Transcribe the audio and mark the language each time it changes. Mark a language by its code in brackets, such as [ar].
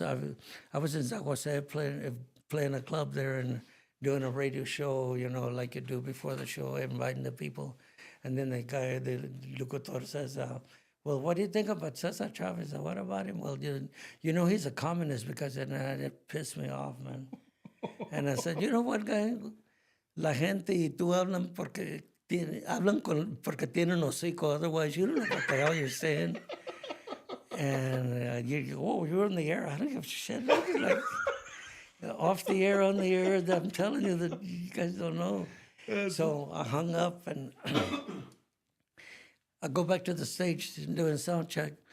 [en] I was in San Jose playing a club there and doing a radio show, like you do before the show, inviting the people. And then the guy, the locutor says, well, what do you think about Cesar Chavez? And what about him? Well, you know he's a communist because it pissed me off, man. And I said, you know what, guy? [es] La gente y tú hablan porque porque tienen hocico. [en] Otherwise, you don't know what the hell you're saying. And you're on the air. I don't give a shit. Like, off the air, on the air. I'm telling you that you guys don't know. So I hung up and I go back to the stage doing sound check.